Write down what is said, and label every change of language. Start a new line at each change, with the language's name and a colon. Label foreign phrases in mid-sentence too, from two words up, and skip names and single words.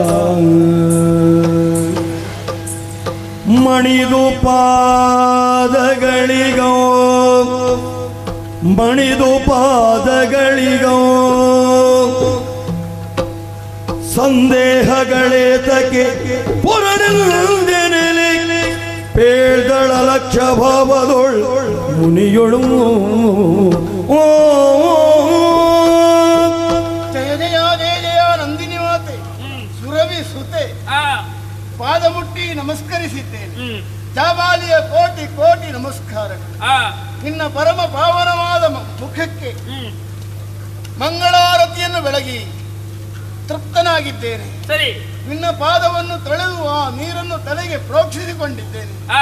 Kannada: ಮಣಿದು ಪಾದಗಳಿಗೋ ಸಂದೇಹಗಳೇತಕ್ಕೆ ಪುರನೆಲೆ ಪೇಳ್ದಳ ಲಕ್ಷ ಭಾವದೊಳ್ ಮುನಿಯೊಳು ಜಯ ಜಯ ಜಯ ಜಯ ನಂದಿನಿ ಮಾತೆ ಸುರವಿ ಸುತೆ ಪಾದ ಮುಟ್ಟಿ ನಮಸ್ಕರಿಸಿದ್ದೇನೆ. ಜಾಬಾಲಿಯ ಕೋಟಿ ಕೋಟಿ ನಮಸ್ಕಾರ. ನಿನ್ನ ಪರಮ ಪಾವನವಾದ ಮುಖಕ್ಕೆ ಮಂಗಳಾರತಿಯನ್ನು ಬೆಳಗಿ ತೃಪ್ತನಾಗಿದ್ದೇನೆ. ಸರಿ, ನಿನ್ನ ಪಾದವನ್ನು ತೊಳೆದು ಆ ನೀರನ್ನು ತಲೆಗೆ ಪ್ರೋಕ್ಷಿಸಿಕೊಂಡಿದ್ದೇನೆ.